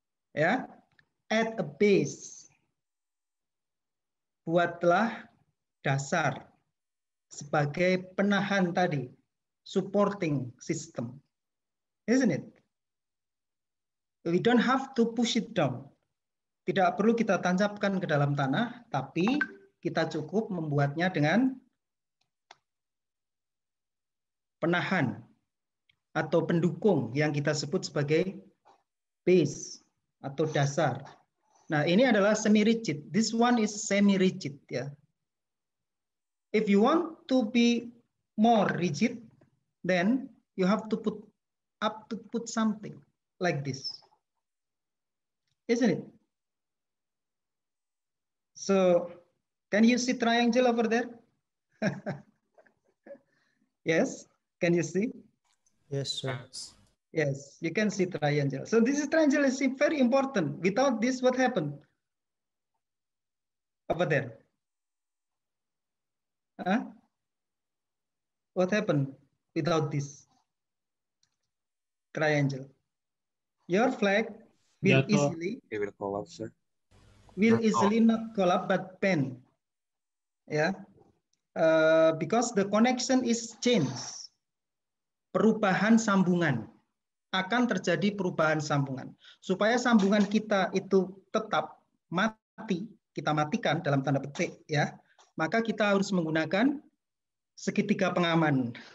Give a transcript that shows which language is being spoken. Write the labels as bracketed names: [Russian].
[English] Ya, add a base. [Indonesian] Buatlah dasar sebagai penahan tadi, [English] supporting system. Isn't it? We don't have to push it down. [Indonesian] Tidak perlu kita tancapkan ke dalam tanah, tapi kita cukup membuatnya dengan penahan atau pendukung yang kita sebut sebagai base atau dasar. Nah, ini adalah semi-rigid. [English] This one is semi-rigid, ya. If you want to be more rigid, then you have to put something like this, isn't it? So, can you see triangle over there? Yes, can you see? Yes, sir. Yes, you can see triangle. So this is triangle is very important. Without this, what happened over there? Huh? What happened without this triangle? Your flag will easily It will collapse, sir. not collapse but bend. Yeah, because the connection is changed. [Indonesian] Perubahan sambungan. Akan terjadi perubahan sambungan. Supaya sambungan kita itu tetap mati, kita matikan dalam tanda petik, ya, maka kita harus menggunakan segitiga pengaman.